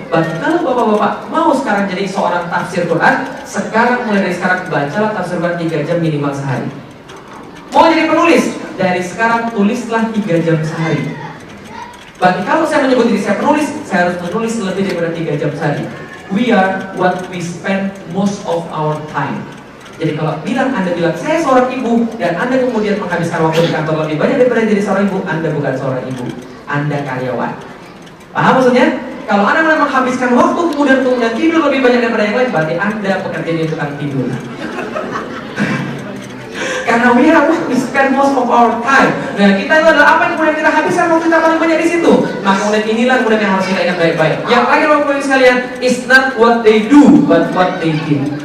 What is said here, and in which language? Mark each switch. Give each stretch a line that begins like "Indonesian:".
Indonesian: Berarti kalau bapak-bapak mau sekarang jadi seorang tafsir Quran, sekarang mulai dari sekarang bacalah tafsir Quran 3 jam minimal sehari. Mau jadi penulis, dari sekarang tulislah 3 jam sehari. Berarti kalau saya menyebut diri saya penulis, saya harus menulis lebih daripada 3 jam sehari.
English: We are what we spend most of our time.
Indonesian: Jadi kalau Anda bilang saya seorang ibu dan Anda kemudian menghabiskan waktu di kantor lebih banyak daripada jadi seorang ibu, Anda bukan seorang ibu, Anda karyawan. Paham maksudnya? Kalau Anda mulai menghabiskan waktu kemudian tidur lebih banyak daripada yang lain, berarti Anda bekerja di tukang tidur. Karena
English: we are what we spend most of our time.
Indonesian: Nah, kita itu adalah apa yang kemudian kita habiskan waktu kita paling banyak di situ. Maka kemudian inilah kemudian yang harus kita ingat baik-baik. Yang terakhir Bapak-Ibu sekalian,
English: is not what they do, but what they did.